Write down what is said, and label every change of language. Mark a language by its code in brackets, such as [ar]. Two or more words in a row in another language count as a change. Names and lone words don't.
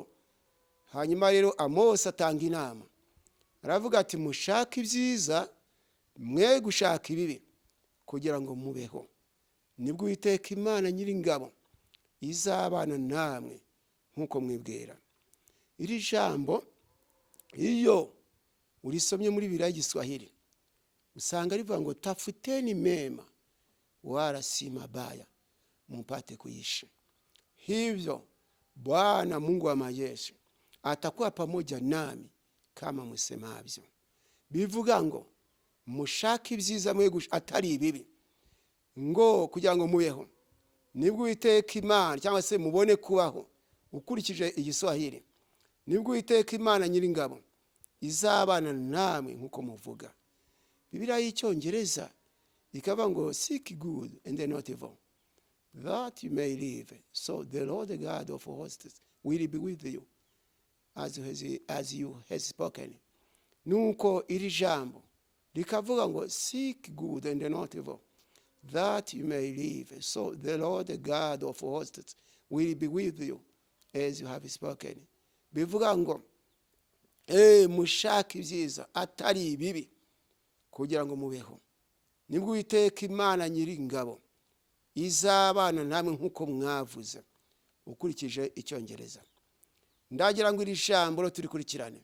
[rw] Hanyuma rero Amosi atanga inama, aravuga ati mushaka ibyiza mwe gushaka ibibi kugira ngo mubeho, nibwo Uwiteka Imana Nyiringabo izabana namwe nkuko mwibwira. Iri jambo iyo urisomye muri Bibiliya y'Igiswahili usanga rivuga ngo [sw] tafuteni mema wala si mabaya mpate kuishi, hivyo Bwana Mungu wa majeshi atakuwa pamoja nami kama msemavyo. [rw] Bivuga ngo mushaka ibyiza mwe atari ibibi ngo kugira ngo mubeho, nibwo Uwiteka Imana cyangwa se mubone kubaho. Ukurikije Igiswahili, nibwo Uwiteka Imana Nyiringabo izabana namwe nkuko muvuga. Bibiliya y'Icyongereza ikavuga ngo [en] seek good and not evil, that you may live, so the Lord God of hosts will be with you as you has spoken. [rw] Nuko iri jambo likavuga ngo [en] seek good and not evil, that you may live, so the Lord God of hosts will be with you as you have spoken. [rw] Bivuga ngo mushaka ibyiza atari ibibi kugira ngo mubeho, nibwo Uwiteka Imana Nyiringabo izabana namwe nkuko mwavuze. Ukurikije Icyongereza, ndagira ngo iri jambo turikurikirane.